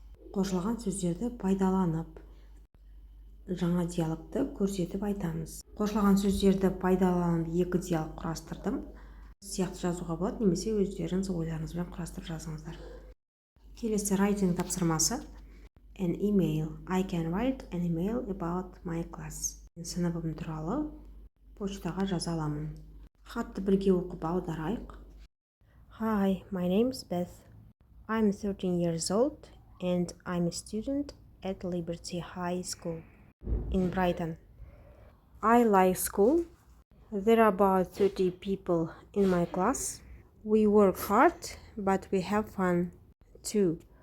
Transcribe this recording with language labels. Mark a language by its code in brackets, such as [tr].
[kk] Қосылған сөздерді пайдаланып жаңа диалогты көрсетіп айтамыз. Қосылған сөздерді пайдаланып екі диалог құрастырдым. сияқты жазуға болады, немесе өздеріңіз ойларыңызбен құрастырып жазыңыздар. Келесі writing тапсырмасы. [en] An email. I can write an email about my class. [kk] Сыныбым туралы почтаға жаза аламын. Хатты бірге оқып аударайық. [en] Hi, my name is Beth. I'm 13 years old and I'm a student at Liberty High School in Brighton. I like school. There are about 30 people in my class. We work hard, but we have fun too.